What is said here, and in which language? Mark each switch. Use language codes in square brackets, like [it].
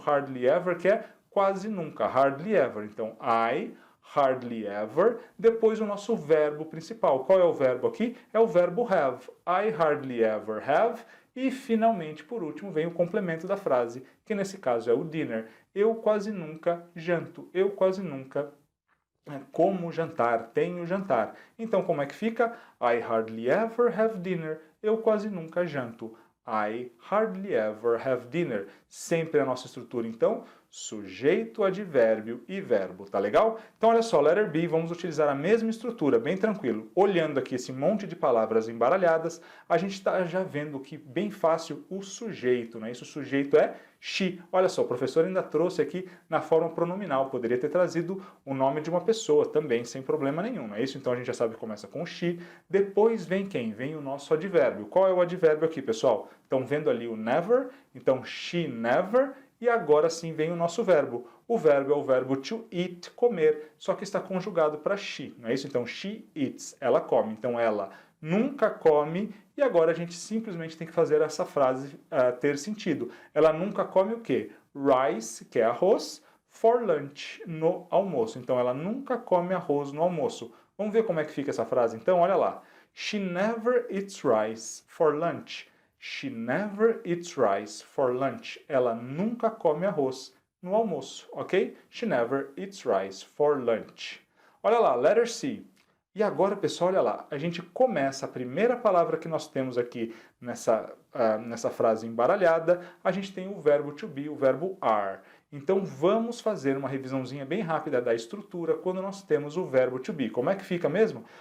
[pt] Hardly ever que é quase nunca, hardly ever. Então, I, hardly ever, depois o nosso verbo principal. Qual é o verbo aqui? É o verbo have. [en] I hardly ever have. [pt] E, finalmente, por último, vem o complemento da frase, que nesse caso é o dinner. Eu quase nunca janto. Eu quase nunca como jantar, tenho jantar. Então, como é que fica? [en] I hardly ever have dinner. [pt] Eu quase nunca janto. [en] I hardly ever have dinner. [pt] Sempre a nossa estrutura, então, sujeito, advérbio e verbo, tá legal? Então olha só, letter B, vamos utilizar a mesma estrutura, bem tranquilo. Olhando aqui esse monte de palavras embaralhadas, a gente está já vendo que bem fácil o sujeito, né? Isso, o sujeito é she. Olha só, o professor ainda trouxe aqui na forma pronominal, poderia ter trazido o nome de uma pessoa também, sem problema nenhum, não é isso? Então a gente já sabe que começa com she, depois vem quem? Vem o nosso advérbio. Qual é o advérbio aqui, pessoal? Estão vendo ali o never, então she never, e agora sim vem o nosso verbo. O verbo é o verbo to eat, comer, só que está conjugado para she, não é isso? Então she eats, ela come. Então ela nunca come, e agora a gente simplesmente tem que fazer essa frase ter sentido. Ela nunca come o quê? Rice, que é arroz, for lunch, no almoço. Então ela nunca come arroz no almoço. Vamos ver como é que fica essa frase então? Olha lá. [en] She never eats rice for lunch. She never eats rice for lunch. [pt] Ela nunca come arroz no almoço, ok? [en] She never eats rice for lunch. [pt] Olha lá, letter C. E agora, pessoal, olha lá, a gente começa, a primeira palavra que nós temos aqui nessa frase embaralhada, a gente tem o verbo to be, o verbo are. Então vamos fazer uma revisãozinha bem rápida da estrutura quando nós temos o verbo to be. Como é que fica mesmo?